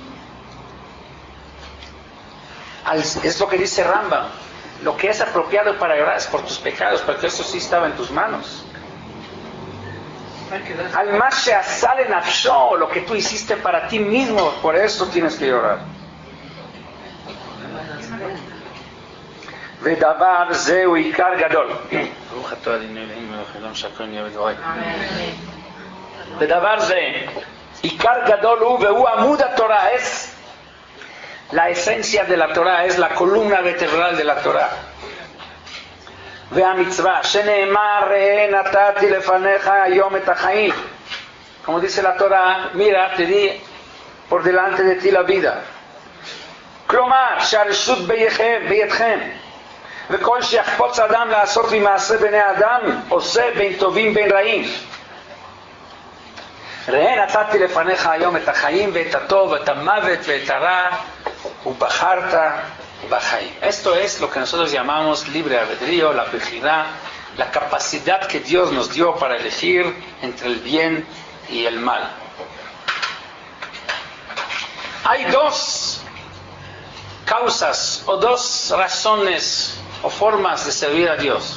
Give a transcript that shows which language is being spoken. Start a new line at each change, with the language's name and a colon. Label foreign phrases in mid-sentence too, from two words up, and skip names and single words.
Spanish: Es lo que dice Rambam, lo que es apropiado para llorar es por tus pecados, porque eso sí estaba en tus manos. Al más sale nafsho, lo que tú hiciste para ti mismo, por eso tienes que llorar.
Hebrew: ודבר זהו עיקר גדול. ברוך אתה אדוני אלוהינו מלך העולם שהכל נהיה בדברו. ודבר זה עיקר גדול הוא והוא עמוד התורה,
Spanish: es la esencia de la Torah, es la columna vertebral de la Torah.
Hebrew: והמצווה שנאמר ראה נתתי לפניך היום את החיים,
Spanish: como dice la Torah, mira, te di por delante de ti la vida.
Hebrew: כלומר שהרשות בידכם, וכל שיחפוץ אדם לעשות ממעשה בני אדם עושה בין טובים בין רעים. ראה נתתי לפניך היום את החיים ואת הטוב, את המוות ואת הרע, ובחרת בחיים.
Spanish: Esto es lo que nosotros llamamos libre albedrío, la bejirá, la capacidad que Dios nos dio para elegir entre el bien y el mal. Hay dos causas o dos razones o formas de servir a Dios.